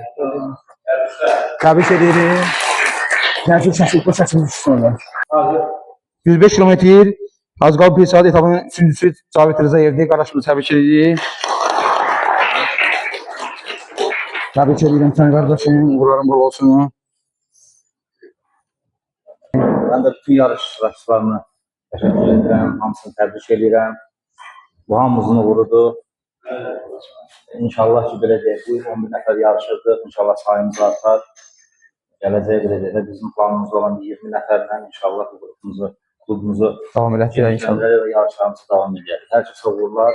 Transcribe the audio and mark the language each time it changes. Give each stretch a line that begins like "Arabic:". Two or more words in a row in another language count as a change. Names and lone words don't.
Azerbaijani: Təbrik edirik. Yəni bu səsin düşsün. 105 kilometr Hacıqabul bir saat etabının üçüncüsü Cavit Rızayevdir. Qardaşımızı təbrik edirik. Təbrik edirəm səni qardaşım. Uğurların bol olsun.
Turkish: Ben de bütün yarışçılarına teşekkür ederim. Hamısını tebrik ederim.
Azerbaijani: Bu hamımızın uğurudur. İnşallah ki belə deyək, bu 11 nəfər yarışırdıq. İnşallah sayımız artar. Gələcəyə belə deyək, bizim planımız olan 20 nəfərlə inşallah klubumuzu Davam edək inşallah.
Turkish: Ve yarışlarımızı devam edək.
Azerbaijani: Hər kəsə uğurlar.